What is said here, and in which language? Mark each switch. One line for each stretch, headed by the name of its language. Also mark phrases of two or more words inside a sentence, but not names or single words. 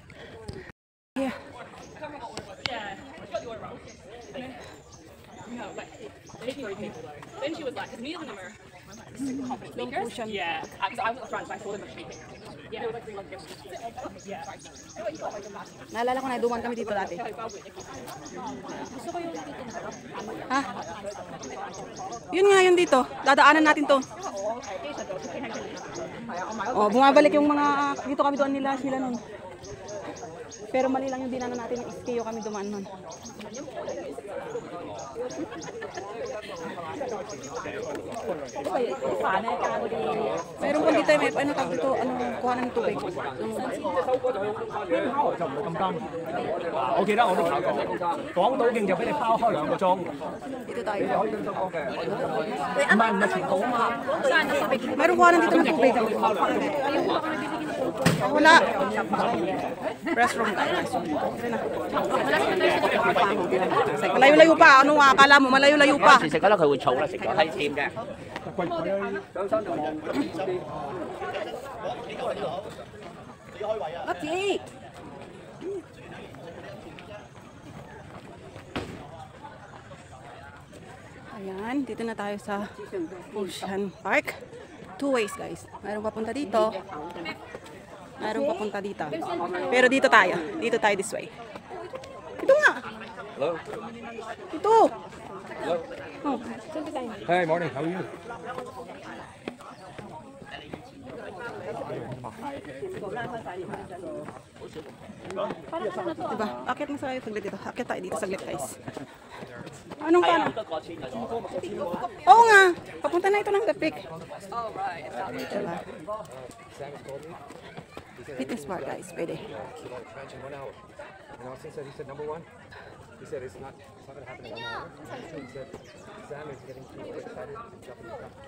English: Yeah. Then she was like, because me and them are confident Slow speakers. motion. Yeah, because I was at the front, so I saw them shaking. Yeah, they were like three months ago. Yeah.
Filipino: Naalala ko na, duman kami dito dati. Gusto ko yung dito na. Ha? Yun nga yun dito. Dadaanan natin to. Oh, bumabalik yung mga dito kami doon nila sila nun. Pero mali lang yung dinaanan natin ng SKO kami dumaan nun. Meron pa dito, may ano tawag dito, ano, kuha ng tubig.
Cantonese: 就唔會咁艱難。我記得我都考過，港島徑就俾你拋開2個鐘，
Filipino: Dito tayo.
Cantonese: 唔係全部啊嘛。
Filipino: Meron kuha ng dito ng tubig. Wala. Restroom tayo. Malayo-layo pa. Ano nga, akala mo, malayo-layo pa.
Cantonese: 食覺得佢會燥啦，食咗係甜嘅。
Filipino: Kapsi! Ayan, dito na tayo sa Ocean Park.
English: Two ways guys.
Filipino: Mayroong papunta dito. Mayroong papunta dito. Pero dito tayo. Dito tayo
English: this way.
Filipino: Ito nga! Hello. Ito! Hello. Oh.
English: Hey, morning. How are you?
Filipino: Diba? Akit mo sa saglit dito. Akit tayo dito saglit guys. Anong paano? Oo nga! Papunta na ito ng The Peak. Diba?
English: Fitness bar guys.
Filipino: Pwede.
English: And Austin said, he said, number one, he said it's not going to happen in 1 hour. He said Sam is getting too excited and jumping the cup.